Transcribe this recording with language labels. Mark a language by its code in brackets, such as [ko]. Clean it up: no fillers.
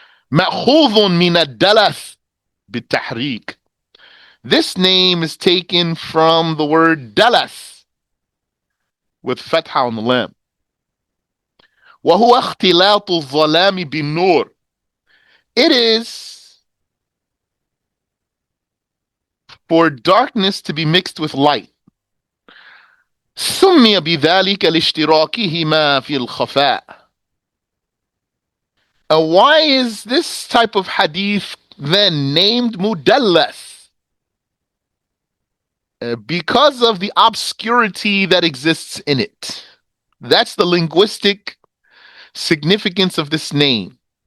[ar] مأخوذ من الدلس بالتحريك. [en] This name is taken from the word dalas with fatha on the lam. [ar] وهو اختلاط الظلام بالنور. [en] It is for darkness to be mixed with light. [ar] سمي بذلك لاشتراكهما في الخفاء. [en] Why is this type of hadith then named mudallas? Because of the obscurity that exists in it. That's the linguistic significance of this name.